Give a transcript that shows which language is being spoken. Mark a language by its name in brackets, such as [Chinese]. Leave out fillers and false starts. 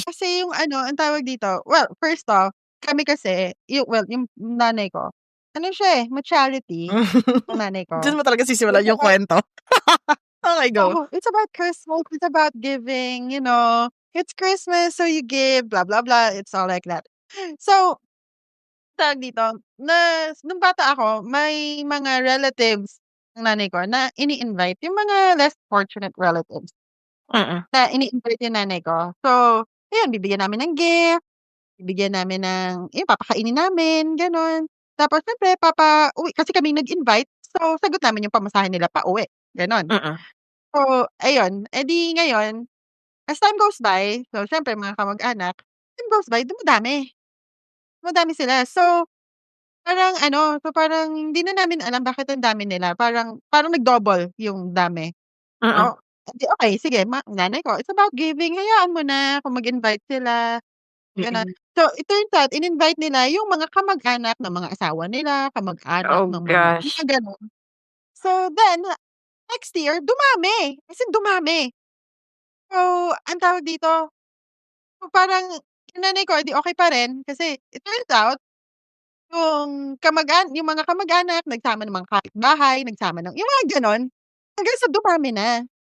[Filipino] Kasi yung ang tawag dito, [English] well, first off, [Filipino] kami kasi, yung nanay ko, siya ma-charity, yung nanay ko. Diyan mo talaga sisimulan yung kwento. Okay, go. [English] Oh, it's about Christmas, it's about giving, it's Christmas, so you give, blah, blah, blah, it's all like that. [Filipino] So, tawag dito, nung bata ako, may mga relatives ng nanay ko na ini-invite, yung mga less fortunate relatives. Na ini-invite yung nanay ko. So, ayun, bibigyan namin ng gift, bibigyan namin ng, papakainin namin, gano'n. Tapos, syempre, papauwi, kasi kami nag-invite, so, sagot namin yung pamasahe nila pauwi, gano'n. So, ayun, edi ngayon, [English] as time goes by, [Filipino] so, syempre, mga kamag-anak, [English] time goes by, [Filipino] dumadami sila. So, parang hindi na namin alam bakit ang dami nila, parang nag-double yung dami. So, okay, sige, nanay ko, [English] it's about giving, [Filipino] hayaan mo na kung mag-invite sila, gano'n. [English] So, it turns out, [Filipino] in-invite nila yung mga kamag-anak ng mga asawa nila, kamag-anak Oh ng mga gosh. gano'n. [English] So, then, next year, [Filipino] dumami, as in dumami. So, ang tawag dito, so parang yung nanay ko, edi okay pa rin, [English] kasi it turns out, [Filipino] yung mga kamag-anak, nagsama ng mga kapitbahay, nagsama ng yung mga gano'n, hanggang sa dumami na.